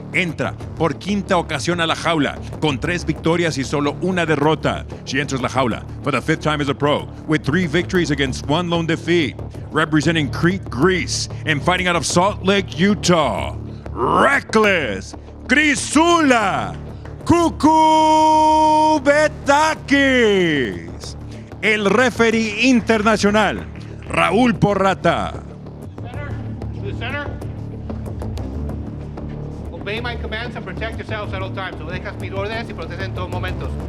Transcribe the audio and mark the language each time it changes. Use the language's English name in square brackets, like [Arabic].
[Spanish] Entra por quinta ocasión a la jaula, con 3 victorias y solo una derrota. [English] She enters la jaula for the 5th time as a pro, with 3 victories against 1 lone defeat. Representing Crete, Greece, and fighting out of Salt Lake, Utah, Reckless Chrisoula Koukouvetakis. [Spanish] El referee internacional, Raúl Porrata. [English] To the center. Obey my commands and protect yourselves at all times. [Spanish] Obedejas mis órdenes y protege en todos momentos.